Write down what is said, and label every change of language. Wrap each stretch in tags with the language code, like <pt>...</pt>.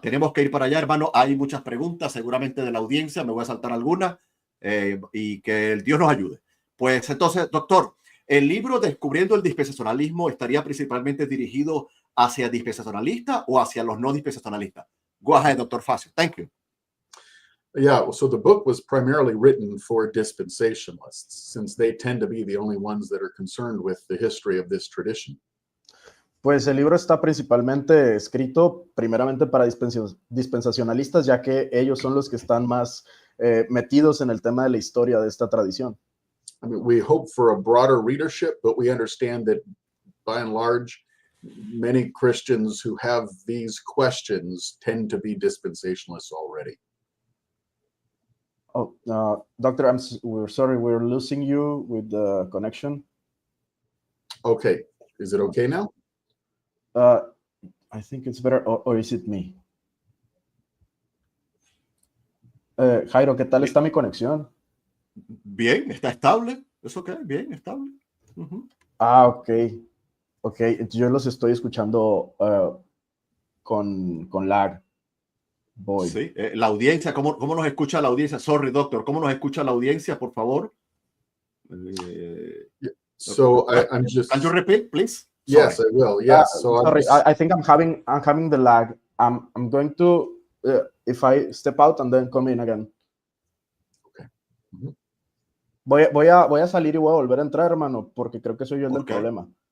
<es>Tenemos que ir para allá, hermano. Hay muchas preguntas seguramente de la audiencia. Me voy a saltar algunas y que el Dios nos ayude. Pues entonces, doctor, el libro Descubriendo el dispensacionalismo estaría principalmente dirigido hacia dispensacionalistas o hacia los no dispensacionalistas.</es> <en>Go ahead, Dr. Facio. Thank you. Yeah, so the book was primarily written for dispensationalists, since they tend to be the only ones that are concerned with the history of this tradition.</en> <es>Pues el libro está principalmente escrito primeramente para dispensacionalistas, ya que ellos son los que están más metidos en el tema de la historia de esta tradición.</es> <en>I mean, we hope for a broader readership, but we understand that by and large, many Christians who have these questions tend to be dispensationalists already. Oh, doctor, we're sorry, we're losing you with the connection. Okay, is it okay now? I think it's better, or is it me?</en> <es>Jairo, ¿qué tal está mi conexión? Bien, está estable. ¿Es ok? Bien, estable. Ah, ok. Ok, yo los estoy escuchando con lag. Voy. Sí, la audiencia, ¿cómo nos escucha la audiencia?</es> <en>Sorry,</en> <es>doctor, ¿cómo nos escucha la audiencia, por favor?</es> <en>So I'm just... Can you repeat, please? Yes, I will. Yes. So sorry, I think I'm having the lag. I'm going to if I step out and then come in again. Okay.</en> <es>Voy a salir y voy a volver a entrar, hermano, porque creo que soy yo el del problema.</es>